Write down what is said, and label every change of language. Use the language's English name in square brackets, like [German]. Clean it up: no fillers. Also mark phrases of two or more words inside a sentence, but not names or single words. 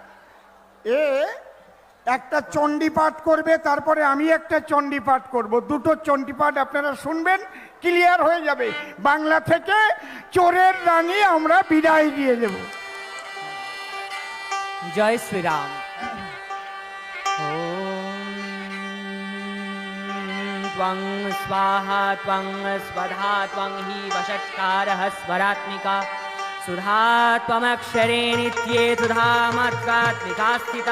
[Bangla] একটা চণ্ডী পাঠ করবে, তারপরে আমি একটা চণ্ডী পাঠ করব। দুটো চণ্ডী পাঠ আপনারা শুনবেন, ক্লিয়ার হয়ে যাবে। বাংলা থেকে চোরের রানী আমরা বিদায় দিয়ে দেব। জয় শ্রীরাম। [Sanskrit] त्वं स्वाहा त्वं स्वधा त्वं हि वषट्कारः स्वरात्मिका सुधा त्वमक्षरे नित्ये सुधा मात्रात्मिका स्थिता